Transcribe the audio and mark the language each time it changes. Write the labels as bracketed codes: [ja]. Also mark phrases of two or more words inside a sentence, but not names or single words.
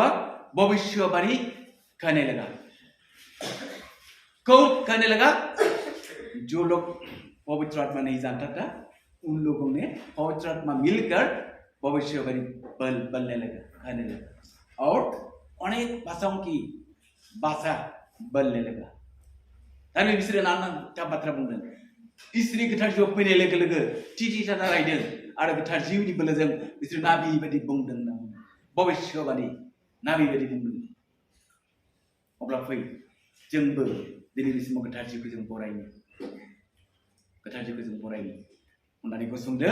[hi] भविष्यवाणी कहने लगा। कौन कहने लगा? जो लोग पवित्र आत्मा नहीं जानता था उन लोगों ने पवित्र आत्मा मिलकर भविष्यवाणी बोलने लगा, कहने लगा और अनेक भाषाओं की भाषा बोलने लगा। [brx] ताकि बिसोरो नाना बाथ्रा बुंदों। इसोरनि गोथार जिउआव फैनाय लोगो लोगो थि थाना रायदों आरो गोथार जिउनि बोलोजों बिसोरो नाबि बायदि बुंदों होनना बुङो। भबिष्यवाणी नाबि बायदि बुंदों। अब्ला फै जोंबो दिनैनि समाव गोथार जिउखौ जों बरायनो, गोथार जिउखौ जों बरायनो होननानै गसंदों।